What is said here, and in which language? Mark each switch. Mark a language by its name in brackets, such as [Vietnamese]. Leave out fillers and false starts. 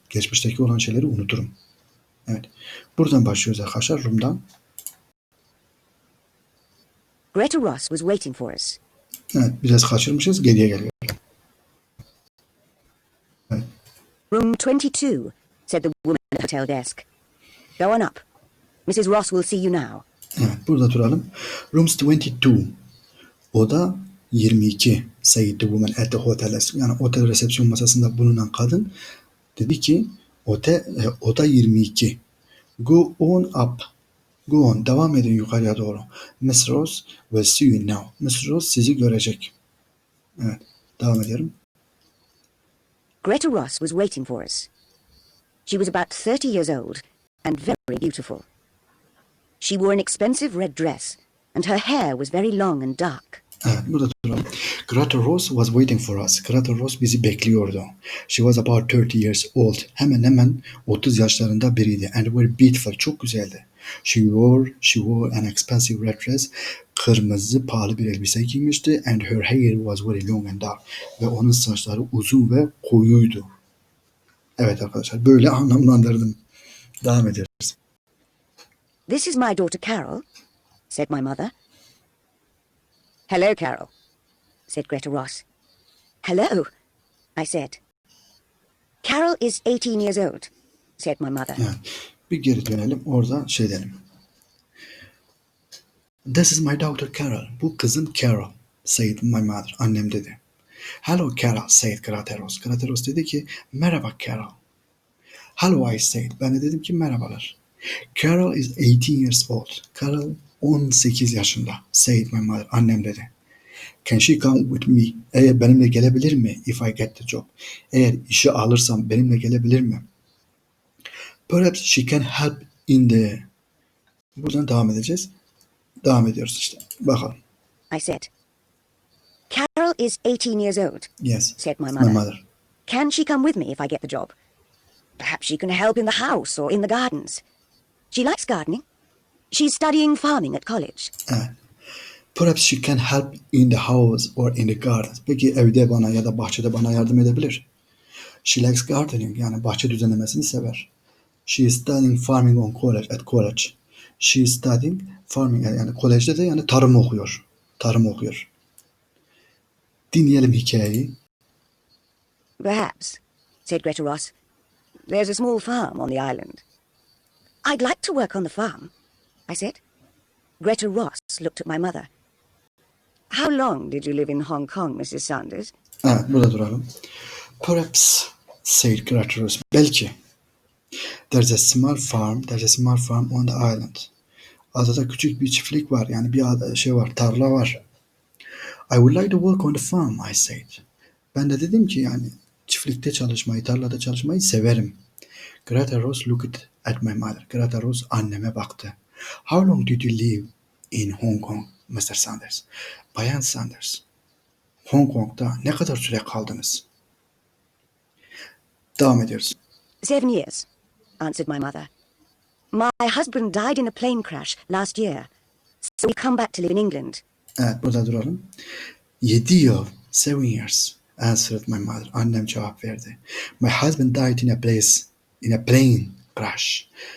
[Turkish] Geçmişteki olan şeyleri unuturum. Evet. Buradan başlıyoruz arkadaşlar. Rum'dan. [English] Greta Ross was waiting for us. [Turkish] Evet. Biraz kaçırmışız. Geriye geliyor. Evet. [English] Room 22, said the woman at the hotel desk. Go on up. Mrs. Ross will see you now. [Turkish] Evet. Burada duralım. [English] Rooms 22. [Turkish] Oda 22. [English] Said the woman at the hotel desk. [Turkish] Yani otel resepsiyon masasında bulunan kadın dedi ki oda 22. [English] Go on up. Go on. [Turkish] Devam edin yukarıya doğru. [English] Miss Rose will see you now. [Turkish] Miss Rose sizi görecek. Evet. Devam ediyorum. [English] Greta Ross was waiting for us. She was about 30 years old and very beautiful. She wore an expensive red dress and her hair was very long and dark. [Turkish] Evet, burada duralım. [English] Greta Rose was waiting for us. Greta Rose [Turkish] bizi bekliyordu. [English] She was about 30 years old. [Turkish] Hemen 30 yaşlarında biriydi. [English] And very beautiful. [Turkish] Çok güzeldi. [English] She wore an expensive red dress. [Turkish] Kırmızı pahalı bir elbise giymişti. [English] And her hair was very long and dark. [Turkish] Ve onun saçları uzun ve koyuydu. Evet arkadaşlar, böyle anlamlandırdım. Devam ediyoruz. [English] This is my daughter Carol, said my mother. Hello, Carol, said Greta Ross. Hello, I said. Carol is 18 years old, said my mother. [Turkish] Evet, bir geri dönelim. Orada şey dedim. [English] This is my daughter Carol. [Turkish] Bu kızım [English] Carol, said my mother. [Turkish] Annem dedi. [English] Hello Carol, said Greta Ross. [Turkish] Greta Ross dedi ki merhaba Carol. [English] Hello I said. [Turkish] Ben de dedim ki merhabalar. [English] Carol is 18 years old. Carol 18 [Turkish] yaşında, [English] said my mother. [Turkish] Annem dedi. [English] Can she come with me? [Turkish] Eğer benimle gelebilir mi? [English] If I get the job. [Turkish] Eğer işi alırsam benimle gelebilir mi? [English] Perhaps she can help in the... [Turkish] Buradan devam edeceğiz. Devam ediyoruz işte. Bakalım. [English] I said. Carol is 18 years old, Yes, said my it's mother. my mother. Can she come with me if I get the job? Perhaps she can help in the house or in the gardens. She likes gardening. She's studying farming at college. [Turkish] Evet. [English] Perhaps she can help in the house or in the gardens. [Turkish] Peki evde bana ya da bahçede bana yardım edebilir. [English] She likes gardening, [Turkish] yani bahçe düzenlemesini sever. [English] She is studying farming at college. She is studying farming, [Turkish] yani kolejde de yani tarım okuyor. Tarım okuyor. Dinleyelim hikayeyi. [English] Perhaps, said Greta Ross. There's a small farm on the island. I'd like to work on the farm, I said. Greta Ross looked at my mother. How long did you live in Hong Kong, Mrs. Sanders? [Turkish] Evet, burada duralım. [English] Perhaps, said Greta Ross. [Turkish] Belki. [English] There's a small farm on the island. [Turkish] Adada küçük bir çiftlik var. Yani bir tarla var. [English] I would like to work on the farm, I said. [Turkish] Ben de dedim ki yani çiftlikte çalışmayı, tarlada çalışmayı severim. [English] Greta Ross looked at my mother. [Turkish] Greta Ross anneme baktı. [English] How long did you live in Hong Kong, Mr. Sanders? [Turkish] Bayan Sanders, Hong Kong'da ne kadar süre kaldınız? Devam ediyoruz. [English] 7 years, answered my mother. My husband died in a plane crash last year, so we come back to live in England. [Turkish] Evet, burada duralım. 7 yıl, [English] 7 years, answered my mother. [Turkish] Annem cevap verdi. [English] My husband died in a plane crash.